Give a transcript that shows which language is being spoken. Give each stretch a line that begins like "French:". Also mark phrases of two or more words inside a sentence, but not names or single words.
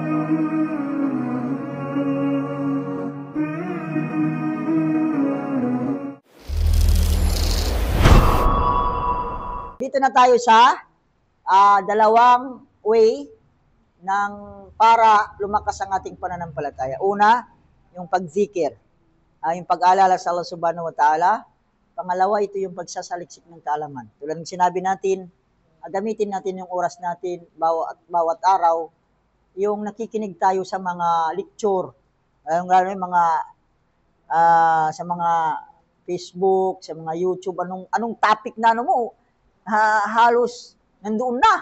Filipino: Dito na tayo sa dalawang way ng para lumakas ang ating pananampalataya. Una, yung pagzikir, yung pag-aalala sa Allah
Arabic: سبحانه وتعالى.
Filipino: Pangalawa, ito yung pagsasaliksik ng kaalaman. Tulad ng sinabi natin, gamitin natin yung oras natin bawat araw, yung nakikinig tayo sa mga lecture, lalo yung mga sa mga Facebook, sa mga YouTube, anong topic na ano mo, halos nandoon na.